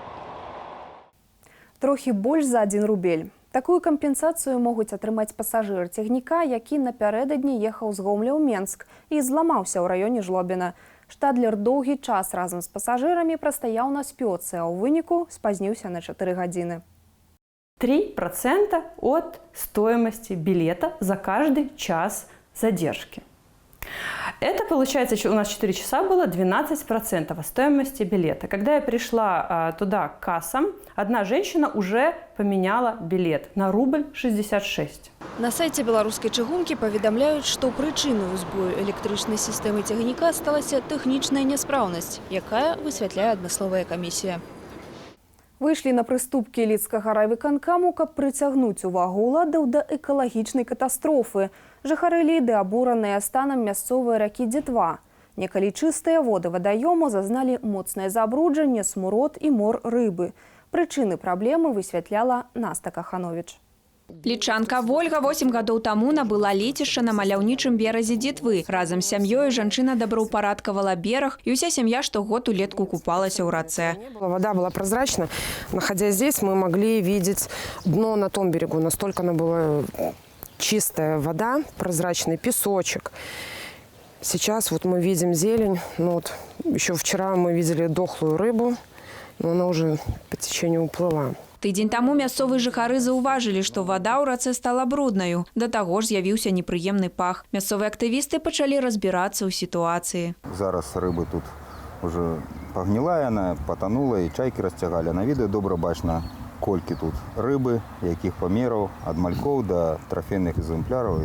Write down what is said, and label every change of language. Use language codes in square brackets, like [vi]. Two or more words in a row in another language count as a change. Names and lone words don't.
[be] Трохі больш за 1 рубель. Такую кампенсацыю могуць атрымаць пасажыр цягніка, які напярэдадні ехаў з Гомля ў Менск і зламаўся ў раёне Жлобіна. Штадлер доўгі час разам з пасажырамі прастаяў на спёцы, а ў выніку спазніўся на 4 гадзіны. [ru] 3% от стоимости билета за каждый час задержки. Это получается, у нас 4 часа было 12% от стоимости билета. Когда я пришла туда к кассам, одна женщина уже поменяла билет на рубль 66. [be] На сайце беларускай чыгункі паведамляюць, што прычынай узбою электрычнай сістэмы цягніка сталася тэхнічная няспраўнасць, якая высвятляе адмысловая камісія. Выйшлі на прыступкі лідскага райвыканкаму, каб прыцягнуць увагу ўладаў да экалагічнай катастрофы. Жыхары Ліды абураныя станам мясцовай ракі Дзетва. Некалі чыстыя воды вадаёму зазналі моцнае забруджанне, смурод і мор рыбы. Прычыны праблемы высвятляла Наста Каханович. Лічанка Вольга 8 гадоў таму набыла лецішча на маляўнічым беразе Дзетвы. Разам з сям'ёй жанчына добраўпарадкавала бераг, і ўся сям'я штогод улетку купалася ў рацэ. [ru] Вода была прозрачна. Находясь здесь, мы могли видеть дно на том берегу. Настолько она была чистая вода, прозрачный песочек. Сейчас вот мы видим зелень. Еще вчера мы видели дохлую рыбу, но она уже по течению уплыла. [be] Тыдзень таму мясцовыя жыхары заўважылі, што вада ў рацэ стала бруднаю. Да таго ж з'явіўся непрыемны пах. Мясцовыя актывісты пачалі разбірацца ў сітуацыі. Зараз рыбы тут уже пагніла, яна патанула і чайкі расцягалі. На відэо добра бачна, колькі тут рыбы, якіх памераў, ад малькоў да трафейных экземпляраў.